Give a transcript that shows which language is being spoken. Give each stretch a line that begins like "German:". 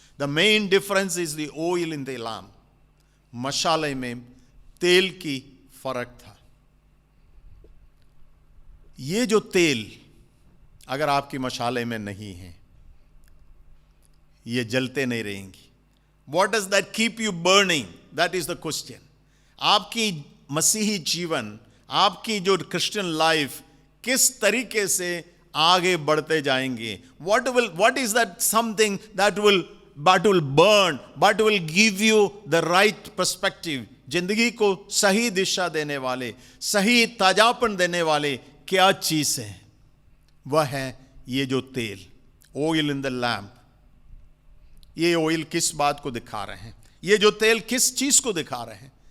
English: The main difference is the oil in the lamp.
Hindi: मशाले में तेल की फर्क था। ये जो तेल अगर आपकी मशाले में नहीं है, ये जलते नहीं रहेंगी।
English: What does that keep you burning? That is the question.
Hindi: आपकी मसीही जीवन, आपकी जो
English: Christian life
Hindi: किस तरीके से आगे बढ़ते जाएंगे?
English: What is that something that will burn, but will give you the right perspective?
Hindi: जिंदगी को सही दिशा देने वाले, सही ताजापन देने वाले क्या चीज है? वह है ये जो तेल,
English: Oil in the lamp.
Hindi: ये ऑयल किस बात को दिखा रहे हैं? ये जो तेल किस चीज को दिखा रहे हैं?